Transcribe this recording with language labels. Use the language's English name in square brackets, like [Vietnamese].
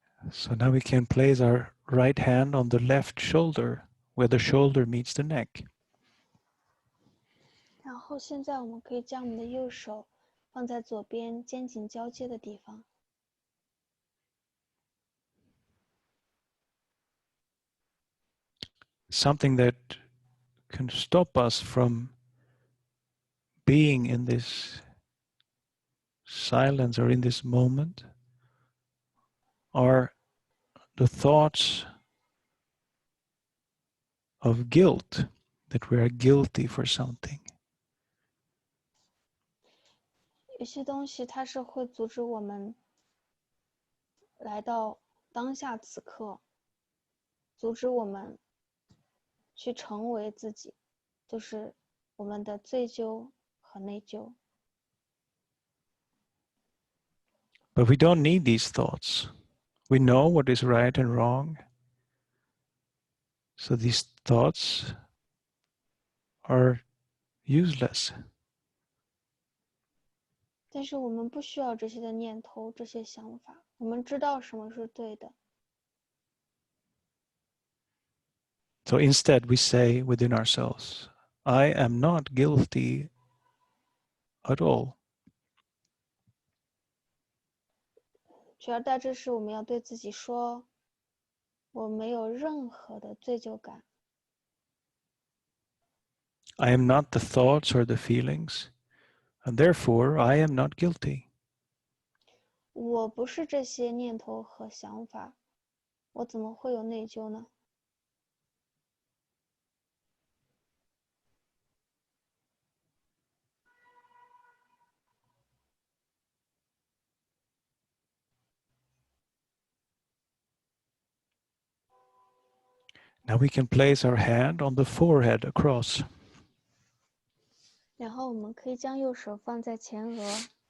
[English] So now we can place our right hand on the left shoulder, where the shoulder meets the neck. [Chinese] 然后现在我们可以将我们的右手放在左边肩颈交接的地方。 [English] Something that can stop us from being in this silence or in this moment are the thoughts of guilt, that we are guilty for something. [Chinese] 有些东西它是会阻止我们来到当下此刻，阻止我们去成为自己，就是我们的罪疚和内疚。 [English] But we don't need these thoughts. We know what is right and wrong. So these thoughts are useless. [Chinese] 但是我们不需要这些的念头，这些想法，我们知道什么是对的。 [English] So instead we say within ourselves, I am not guilty at all. [Chinese] 取而代之是我们要对自己说，我没有任何的罪疚感。 [English] I am not the thoughts or the feelings, and therefore I am not guilty. [Chinese] 我不是这些念头和想法，我怎么会有内疚呢？ [English] Now we can place our hand on the forehead across. [Chinese] 然后我们可以将右手放在前额。